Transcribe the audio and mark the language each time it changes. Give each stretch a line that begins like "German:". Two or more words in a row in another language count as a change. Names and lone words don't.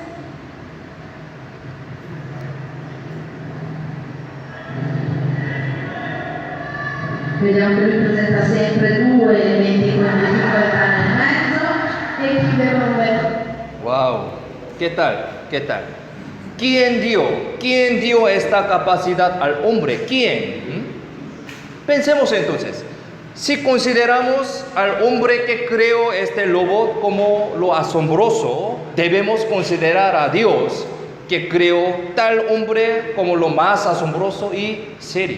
Italian: Vediamo che lui presenta sempre due elementi con difficoltà nel mezzo e chiude con un
Spanish: Wow, ¿qué tal? ¿Qué tal? ¿Quién dio esta capacidad al hombre? ¿Quién? Pensemos entonces. Si consideramos al hombre que creó este robot como lo asombroso, debemos considerar a Dios que creó tal hombre como lo más asombroso y serio.